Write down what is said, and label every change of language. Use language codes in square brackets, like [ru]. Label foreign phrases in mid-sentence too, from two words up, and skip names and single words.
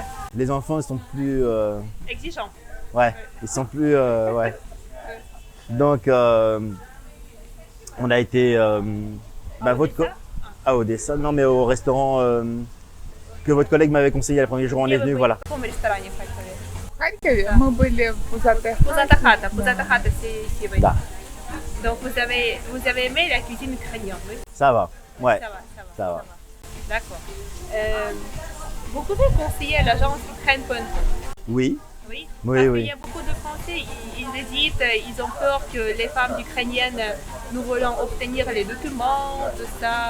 [fr] Les enfants, ils sont plus, Exigeants. ouais, ils sont plus, ouais. Donc, on a été, à Odessa, non, mais au restaurant que votre collègue m'avait conseillé le premier jour où on est venu, voilà. [ru] В каком ресторане в Харькове? В Харькове мы были в Пузатых. [fr] Puzata Khata, c'est ici, oui. [ru] Da. [fr] Donc vous avez aimé la cuisine ukrainienne, oui? Ça va, ouais, Ça va. va. D'accord. Vous pouvez conseiller l'agence ukraine.com? Oui, Oui. Oui, Parce oui. qu'il y a beaucoup de Français, ils hésitent, ils ont peur que les femmes ukrainiennes nous voulons obtenir les documents, tout ça.